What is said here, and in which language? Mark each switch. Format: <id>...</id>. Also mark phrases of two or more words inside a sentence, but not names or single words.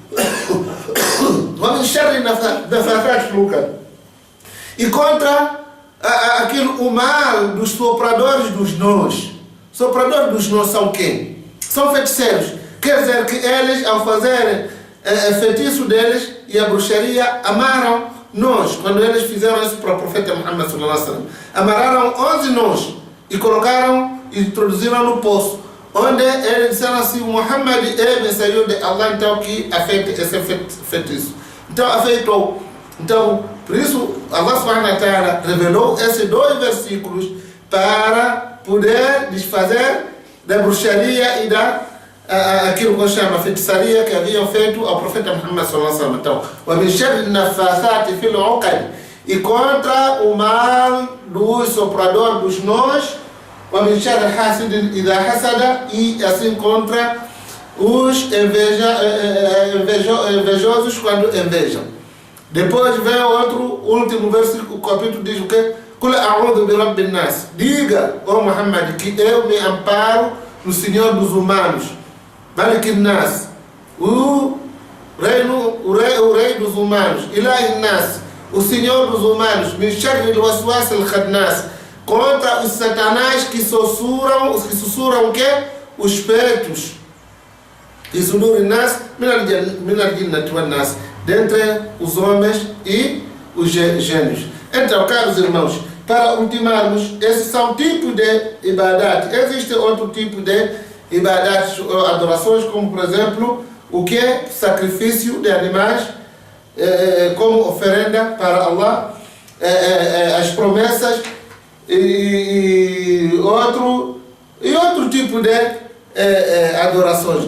<pt>E contra aquilo, o mal dos sopradores dos nós. Sopradores dos nós são quem? São feiticeiros. Quer dizer que eles, ao fazerem feitiço deles e a bruxaria, amaram nós. Quando eles fizeram isso para o profeta Muhammad</pt> <ar>صلى الله عليه وسلم,</ar> <pt>amarraram 11 nós e colocaram e introduziram no poço, onde eles disseram assim: Muhammad é mensageiro de Allah, então que afeita esse feitiço. Então afeitou. Então, por isso</pt> <ar>الله سبحانه وتعالى</ar> <pt>revelou esses 2 versículos para poder desfazer da bruxaria e da aquilo que chama feitiçaria que haviam feito ao profeta Muhammad</pt> <ar>صلى الله عليه وسلم.</ar> <pt>Então,</pt> <ar>ومن شر النفاثات في العقد,</ar> <pt>e contra o mal dos sopradores dos nós</pt> <ar>ومن شر حاسد إذا حسد,</ar> <pt>e assim contra os invejosos quando invejam. Depois vem outro último versículo, o capítulo diz o quê?</pt> <ar>قل أعوذ برب الناس.</ar> <pt>Diga, ó Muhammad, que eu me amparo no Senhor dos humanos.</pt> <ar>ملك الناس.</ar> <pt>O rei dos humanos.</pt> <ar>إله الناس.</ar> <pt>O Senhor dos humanos.</pt> <ar>من شر الوسواس الخناس.</ar> <pt>Contra os satanás que sussurram o quê? Os peitos. E</pt> <ar>صدور الناس من الجنة والناس.</ar> <pt>Dentre os homens e os gênios. Então, caros irmãos, para ultimarmos, esses são tipos de ibadat. Existe outro tipo de ibadat, adorações, como por exemplo, o que é sacrifício de animais, como oferenda para Allah, as promessas e outro tipo de adorações.</pt>